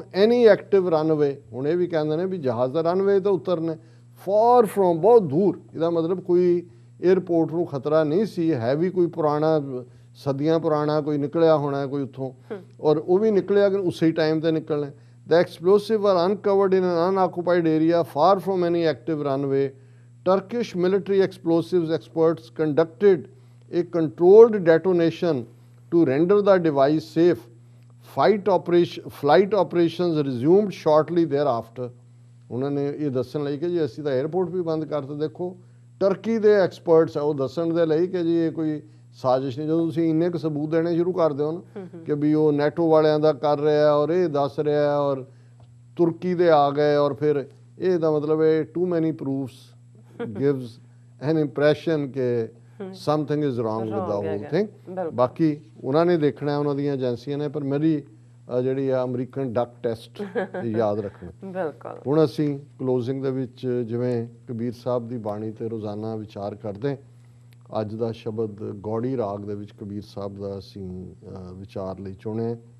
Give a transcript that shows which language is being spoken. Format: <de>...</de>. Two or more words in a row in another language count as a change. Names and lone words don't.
<en>any active runway</en> <pa>ਹੁਣ ਇਹ ਵੀ ਕਹਿੰਦੇ ਨੇ ਵੀ ਜਹਾਜ਼ ਦਾ ਰਨਵੇ ਤੋਂ ਉਤਰਨੇ</pa> <en>far from</en> <pa>ਬਹੁਤ ਦੂਰ ਇਹਦਾ ਮਤਲਬ ਕੋਈ 에ਅਰਪੋਰਟ ਨੂੰ ਖਤਰਾ ਨਹੀਂ ਸੀ ਹੈ ਵੀ ਕੋਈ ਪੁਰਾਣਾ ਸਦੀਆਂ ਪੁਰਾਣਾ ਕੋਈ ਨਿਕਲਿਆ ਹੋਣਾ ਕੋਈ ਉੱਥੋਂ ਔਰ ਉਹ ਵੀ ਨਿਕਲਿਆ ਕਿ ਉਸੇ ਟਾਈਮ ਤੇ ਨਿਕਲਣਾ</pa> <en>the explosive are uncovered in an unoccupied area far from any active runway Turkish military explosives experts conducted a controlled detonation to render the device safe. Flight operations resumed shortly thereafter.</en> <pa>ਉਹਨਾਂ ਨੇ ਇਹ ਦੱਸਣ ਲਈ ਕਿ ਜੀ ਅਸੀਂ ਤਾਂ 에ਅਰਪੋਰਟ ਵੀ ਬੰਦ ਕਰਤੇ ਦੇਖੋ ਟਰਕੀ ਦੇ ਐਕਸਪਰਟਸ ਆ ਉਹ ਦੱਸਣ ਦੇ ਲਈ ਕਿ ਜੀ ਇਹ ਕੋਈ ਸਾਜ਼ਿਸ਼ ਨਹੀਂ ਜਦੋਂ ਤੁਸੀਂ ਇੰਨੇ ਕੁ ਸਬੂਤ ਦੇਣੇ ਸ਼ੁਰੂ ਕਰ ਦਿਓ ਨਾ ਕਿ ਵੀ ਉਹ ਨੈਟੋ ਵਾਲਿਆਂ ਦਾ ਕਰ ਰਿਹਾ ਔਰ ਇਹ ਦੱਸ ਰਿਹਾ ਔਰ ਤੁਰਕੀ ਦੇ ਆ ਗਏ ਔਰ ਫਿਰ ਇਹ ਦਾ ਮਤਲਬ ਇਹ</pa> <en>too many proofs gives an impression</en> <pa>ਕਿ</pa> <en>something is wrong with the whole thing</en> <pa>ਬਾਕੀ ਉਹਨਾਂ ਨੇ ਦੇਖਣਾ ਉਹਨਾਂ ਦੀਆਂ ਏਜੰਸੀਆਂ ਨੇ ਪਰ ਮੇਰੀ ਜਿਹੜੀ ਆ</pa> <en>American duck test</en> <pa>ਯਾਦ ਰੱਖਣਾ ਬਿਲਕੁਲ ਹੁਣ ਅਸੀਂ ਕਲੋਜ਼ਿੰਗ ਦੇ ਵਿੱਚ ਜਿਵੇਂ ਕਬੀਰ ਸਾਹਿਬ ਦੀ ਬਾਣੀ ਤੇ ਰੋਜ਼ਾਨਾ ਵਿਚਾਰ ਕਰਦੇ ਅੱਜ ਦਾ ਸ਼ਬਦ ਗੌੜੀ ਰਾਗ ਦੇ ਵਿੱਚ ਕਬੀਰ ਸਾਹਿਬ ਦਾ ਅਸੀਂ ਵਿਚਾਰ ਲਈ ਚੁਣਿਆ</pa>